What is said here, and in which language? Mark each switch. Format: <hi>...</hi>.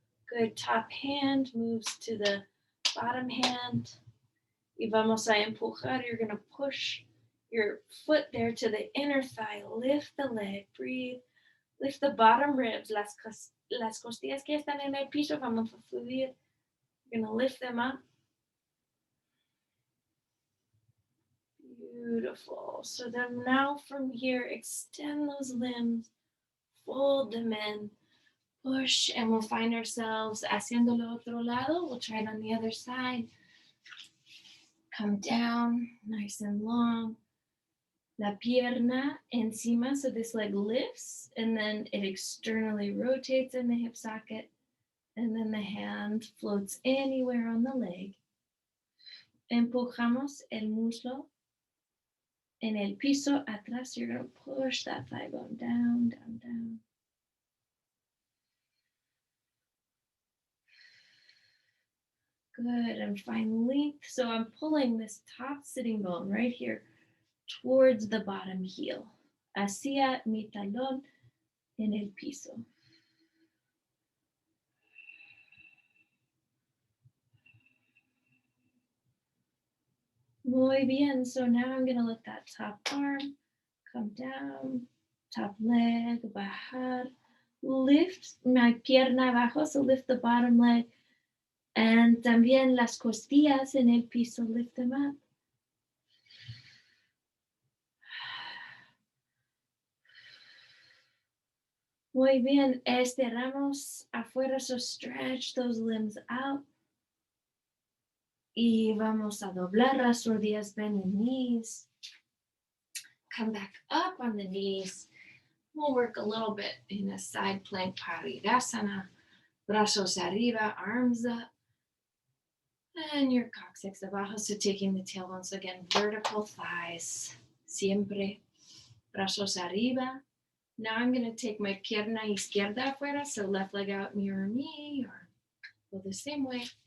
<en>Good. Top hand moves to the bottom hand.</en> <es>Y vamos a empujar.</es> <en>You're going to push your foot there to the inner thigh. Lift the leg. Breathe. Lift the bottom ribs.</en> <es>Las costillas que están en el piso, vamos a fluir.</es> <en>You're going to lift them up. Beautiful. So then now from here, extend those limbs. Fold them in. Push, and we'll find ourselves</en> <es>haciéndolo otro lado.</es> <en>We'll try it on the other side. Come down, nice and long.</en> <es>La pierna encima,</es> <en>so this leg lifts, and then it externally rotates in the hip socket, and then the hand floats anywhere on the leg.</en> <es>Empujamos el muslo en el piso atrás.</es> <en>You're going to push that thigh bone down, down, down. Good, and find length. So I'm pulling this top sitting bone right here towards the bottom heel.</en> <es>Hacia mi talón en el piso. Muy bien.</es> <en>So now I'm going to let that top arm come down, top leg, bajar. Lift my</en> <es>pierna abajo,</es> <en>so lift the bottom leg.</en> <es>And también las costillas en el piso,</es> <en>lift them up.</en> <es>Muy bien, estiramos afuera,</es> <en>so stretch those limbs out.</en> <es>Y vamos a doblar las rodillas,</es> <en>bend the knees. Come back up on the knees. We'll work a little bit in a side plank Gurudasana.</en> <es>Brazos arriba,</es> <en>arms up. And your coccyx abajo, so taking the tailbone. So again, vertical thighs.</en> <es>Siempre. Brazos arriba.</es> <en>Now I'm going to take my</en> <es>pierna izquierda afuera,</es> <en>so left leg out, mirror me, or go the same way.</en>